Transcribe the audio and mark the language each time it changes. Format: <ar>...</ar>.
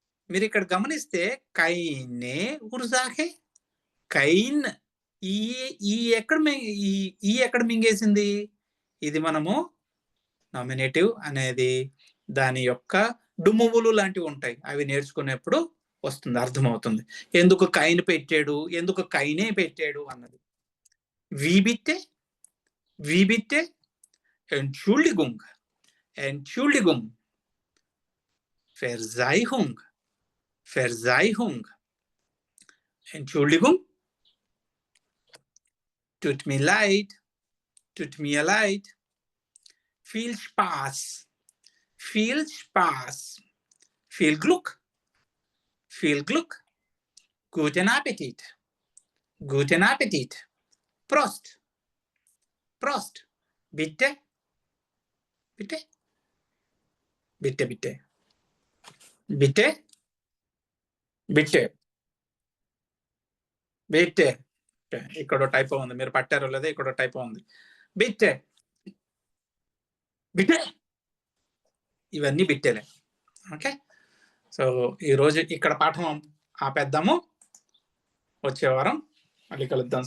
<te>మీరు ఇక్కడ గమనిస్తే</te> <de>కైనే ఉర్జాకే, కైన్,</de> <te>ఈ ఎక్కడ మింగేసింది? ఇది మనము నామినేటివ్ అనేది దాని యొక్క డుమ్మువులు లాంటివి ఉంటాయి, అవి నేర్చుకునేప్పుడు వస్తుంది, అర్థమవుతుంది ఎందుకు కైన్ పెట్టాడు, ఎందుకు కైనే పెట్టాడు అన్నది.</te> <de>wie bitte, Entschuldigung, Entschuldigung, Verzeihung, Verzeihung, Entschuldigung, tut mir leid, tut mir leid, viel Spaß, viel Spaß, viel Glück, viel Glück, guten Appetit, guten Appetit, Prost, Prost, bitte, bitte, bitte, bitte, bitte, bitte, bitte.</de> <te>ఇక్కడ type ఉంది, మీరు పట్టారో లేదా, ఇక్కడ type ఉంది,</te> <de>బిట్టే, బిట్టే,</de> <te>ఇవన్నీ బిట్టేలే. Okay, so ఈరోజు ఇక్కడ పాఠం ఆపేద్దాము, వచ్చే వారం మళ్ళీ కలుద్దాం.</te>